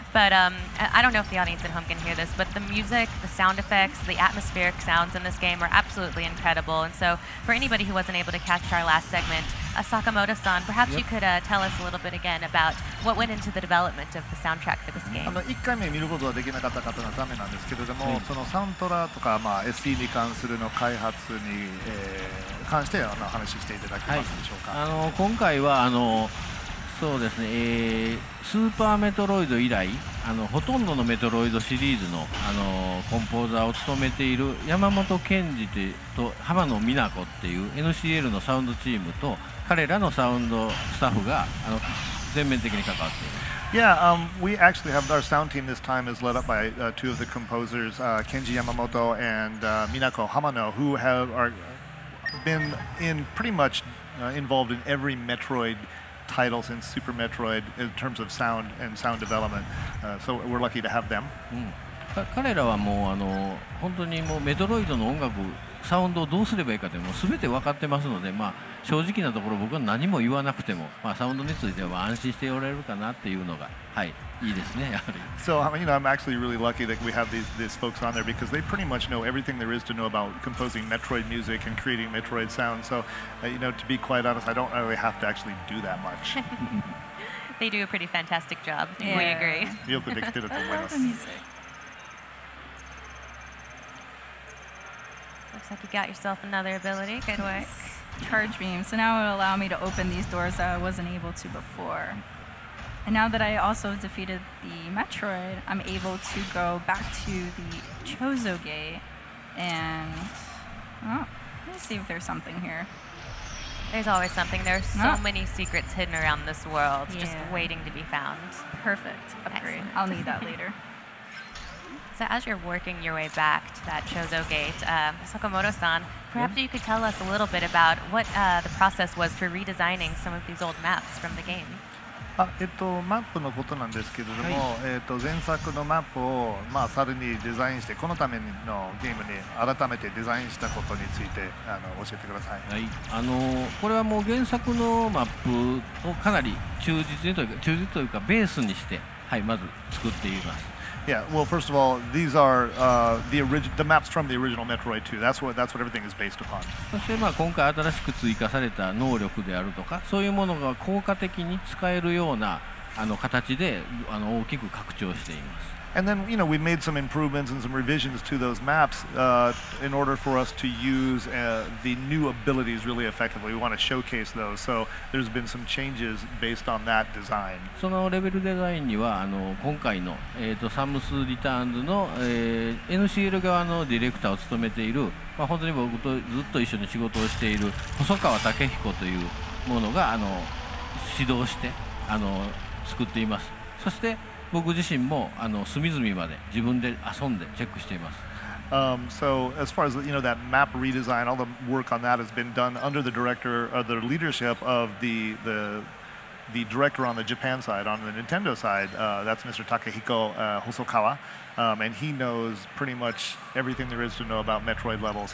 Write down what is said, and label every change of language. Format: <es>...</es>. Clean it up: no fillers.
<en>But I don't know if the audience at home can hear this, but the music, the sound effects, the atmospheric sounds in this game are absolutely incredible. And so for anybody who wasn't able to catch our last segment, Sakamoto-san, perhaps you could tell us a little bit again about what went into the development of the soundtrack for this game.</en> <ja>1回目見ることはできなかった方のためなんですけれども、そのサントラとか、SE に関するの開発に、関して話していただけますでしょうか。今回はそうですね、スーパーメトロイド以来ほとんどのメトロイドシリーズの、コンポーザーを務めている山本健二と浜野美奈子っていう NCL のサウンドチームと彼らのサウンドスタッフが全面的に関わっています。</ja> <en>Yeah, we actually have our sound team this time is led up by two of the composers, Kenji Yamamoto and Minako Hamano, who have been pretty much involved in every Metroid title since Super Metroid in terms of sound and sound development. So we're lucky to have them.</en> <ja>彼らはもう本当にもうメトロイドの音楽サウンドをどうすればいいかってもう全て分かってますので、正直なところ僕は何も言わなくても、サウンドについては安心しておられるかなっていうのがいいですねやはり。</ja> <en>So I'm actually really lucky that we have these folks on there because they pretty much know everything there is to know about composing Metroid music and creating Metroid sound. So to be quite honest, I don't really have to actually do that much. They do a pretty fantastic job. Yeah. We agree.</en> <ja>よくできてると思います。</ja> <en>Looks like you got yourself another ability. Good work. Charge beam. So now it will allow me to open these doors that I wasn't able to before. And now that I also defeated the Metroid, I'm able to go back to the Chozo Gate and let me see if there's something here. There's always something. There's so many secrets hidden around this world, just waiting to be found. Perfect. Upgrade. Excellent. I'll need that later. So as you're working your way back to that Chozo Gate, Sakamoto-san, perhaps you could tell us a little bit about what the process was for redesigning some of these old maps from the game.</en> <ja>マップのことなんですけれども、は前作のマップを、さらにデザインしてこのためのゲームに改めてデザインしたことについて教えてください。はい、これはもう原作のマップをかなり忠実というかベースにして、はい、まず作っています。</ja> <en>Yeah, well, first of all, these are the maps from the original Metroid 2. That's what everything is based upon.</en> <ja>そして今回新しく追加された能力であるとか、そういうものが効果的に使えるような形で大きく拡張しています。</ja> <en>And then, we made some improvements and some revisions to those maps in order for us to use the new abilities really effectively. We want to showcase those. So there's been some changes based on that design.</en> <ja>そのレベルデザインには今回の、サムスリターンズの、NCL 側のディレクターを務めている、本当に僕とずっと一緒に仕事をしている細川武彦というものが指導して作っています。そして僕自身も隅々まで自分で遊んでチェックしています。</ja> <en>So as far as that map redesign, all the work on that has been done under the leadership of the director on the Japan side. On the Nintendo side, that's Mr. Takehiko Hosokawa, and he knows pretty much everything there is to know about Metroid levels.</en>